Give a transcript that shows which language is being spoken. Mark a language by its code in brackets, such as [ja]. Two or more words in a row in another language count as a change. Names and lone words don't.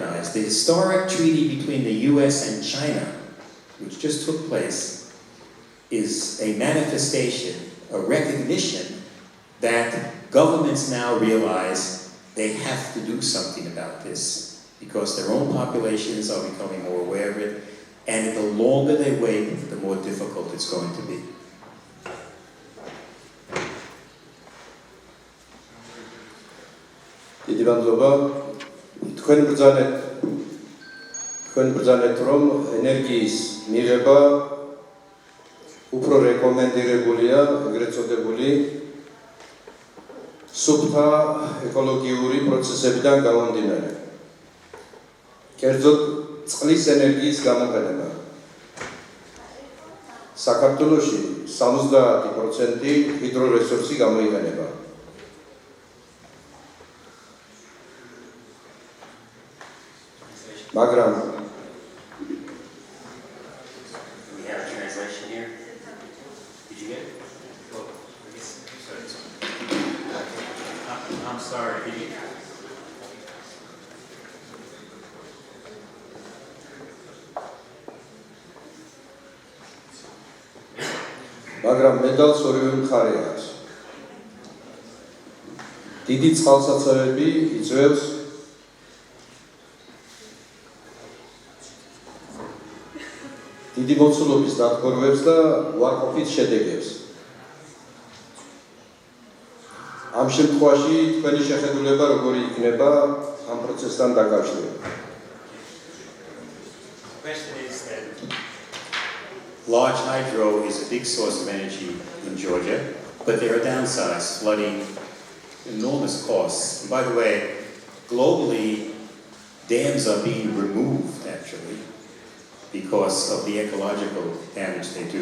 [en] The historic treaty between the US and China, which just took place, is a manifestation, a recognition that governments now realize they have to do something about this because their own populations are becoming more aware of it, and the longer they wait, the more difficult it's going to be. [ka] დიდი მადლობა. თქვენ ბრძანეთ რომ ენერგიის მიღება უფრო რეკომენდირებულია ეგრეთ წოდებული სუფთა ეკოლოგიური პროცესებიდან გამომდინარე. კერძოდ წყლის ენერგიის გამოყენება. საქართველოში 70% ჰიდრორესურსი გამოიყენება. მაგრამ [en] We have a translation here. Did you get it? I'm sorry. Did you? [ka] მაგრამ მედალს ორივე მხარე აქვს. დიდი წყალსაცავები იწვევს დიდი მოცულობის დატბორვებს და უარყოფით შედეგებს. ამ შემთხვევაში თქვენი შეხედულება როგორი იქნება ამ პროცესთან დაკავშირებით? [en] The question is that large hydro is a big source of energy in Georgia, but there are downsides, flooding, enormous costs. And by the way, globally, dams are being removed, actually, because of the ecological damage they do.